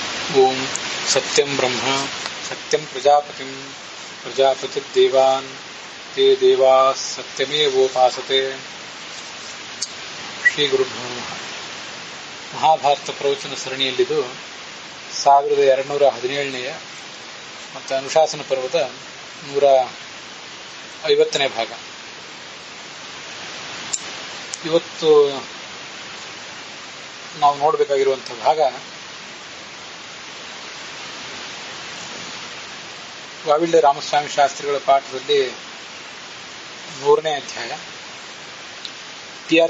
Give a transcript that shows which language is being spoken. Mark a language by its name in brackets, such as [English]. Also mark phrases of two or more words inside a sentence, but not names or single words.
[Sanskrit] ओम सत्यं ब्रह्म सत्यं प्रजापतिर्देवान् ते देवाः सत्यमेवोपासते. ಶ್ರೀ ಗುರುಭ್ಯೋ ನಮಃ. [Kannada] ಮಹಾಭಾರತ ಪ್ರವಚನ ಸರಣಿಯಲ್ಲಿದು 1217ನೇ ಮತ್ತು ಅನುಶಾಸನ ಪರ್ವದ 150ನೇ ಭಾಗ. ಇವತ್ತು ನಾವು ನೋಡಬೇಕಾಗಿರುವಂತಹ ಭಾಗ ವಾವಿಳ್ಳೆ ರಾಮಸ್ವಾಮಿ ಶಾಸ್ತ್ರಿಗಳ ಪಾಠದಲ್ಲಿ 100ನೇ ಅಧ್ಯಾಯ, ಟಿ.ಆರ್.